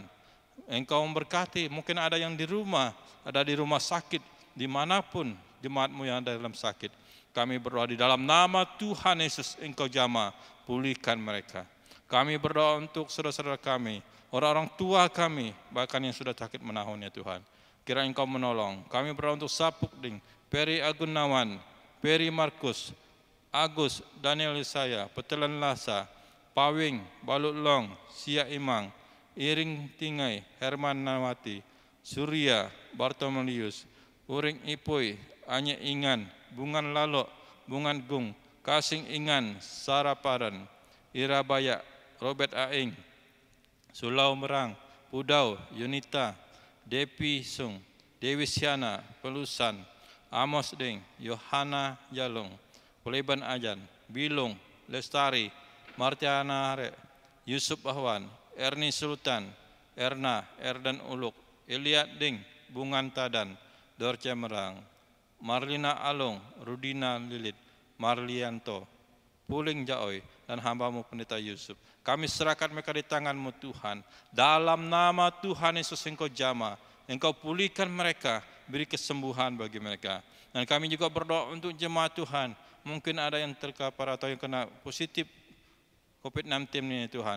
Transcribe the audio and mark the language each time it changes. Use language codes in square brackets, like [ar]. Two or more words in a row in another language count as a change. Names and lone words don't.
[id] Engkau memberkati, mungkin ada yang di rumah sakit, dimanapun jemaat-Mu yang ada dalam sakit. Kami berdoa di dalam nama Tuhan Yesus, Engkau jamah, pulihkan mereka. Kami berdoa untuk saudara-saudara kami, orang-orang tua kami, bahkan yang sudah sakit menahun ya Tuhan. Kira Engkau menolong. Kami berdoa untuk Sapukding, Peri Agunawan, Peri Markus, Agus, Daniel Isaya, Petelan Lasa, Pawing, Balut Long, Sia Imang, Iring Tingai, Herman Nawati, Surya, Bartomelius, Uring Ipoi, Anye Ingan, Bungan Lalok, Bungan Gung, Kasing Ingan, Sarah Paran, Ira Bayak, Robert Aing, Sulau Merang, Pudau, Yunita, Depi Sung, Dewi Siana, Pelusan, Amos Ding, Yohana Jalung, Poleban Ajan, Bilung, Lestari, Martiana Hare, Yusuf Ahwan, Erni Sultan, Erna, Erdan Uluk, Eliat Ding, Bungan Tadan, Dorce Merang, Marlina Alung, Rudina Lilit, Marlianto, Puling Jaoy, dan hamba-Mu Pendeta Yusuf. Kami serahkan mereka di tangan-Mu Tuhan. Dalam nama Tuhan Yesus Engkau jamah, Engkau pulihkan mereka, beri kesembuhan bagi mereka. Dan kami juga berdoa untuk jemaat Tuhan. Mungkin ada yang terkapar atau yang kena positif COVID-19 ini Tuhan.